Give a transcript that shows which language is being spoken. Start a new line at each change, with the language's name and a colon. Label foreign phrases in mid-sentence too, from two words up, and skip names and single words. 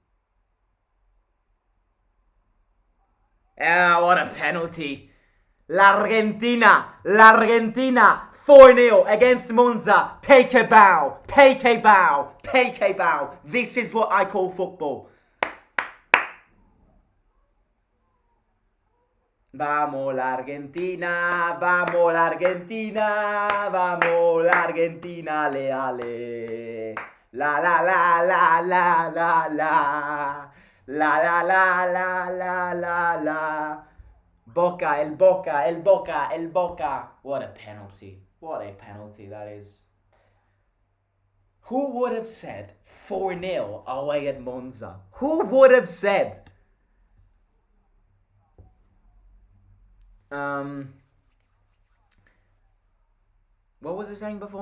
English: Ah, what a penalty. L'Argentina 4-0 against Monza. Take a bow. This is what I call football.
Spanish: Vamos la Argentina, vamos la Argentina, vamos la Argentina, leale. La la la la la la la. La la la la la la la. Boca, el Boca, el Boca, el Boca.
English: What a penalty. What a penalty that is. Who would have said 4-0 away at Monza? Who would have said? Um, what was I saying before?